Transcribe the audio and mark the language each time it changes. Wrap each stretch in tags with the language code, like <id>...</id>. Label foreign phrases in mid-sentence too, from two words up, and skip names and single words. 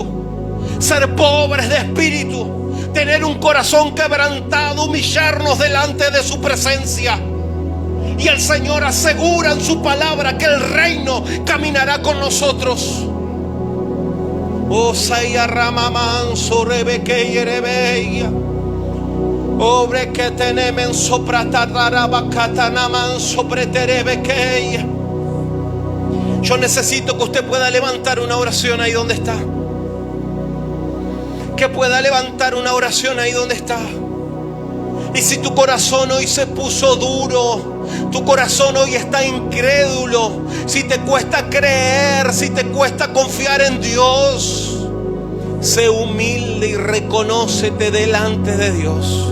<es>Ser pobres de espíritu, tener un corazón quebrantado, humillarnos delante de su presencia. Y el Señor asegura en su palabra que el reino caminará con nosotros. Oh, Saya Ramaman, Sorebeque y Erebeia. Obre que tenemen sopratarabacatanaman sobreterebequeia. Yo necesito que usted pueda levantar una oración ahí donde está. Que pueda levantar una oración ahí donde está. Y si tu corazón hoy se puso duro, tu corazón hoy está incrédulo, si te cuesta creer, si te cuesta confiar en Dios, sé humilde y reconócete delante de Dios.</es>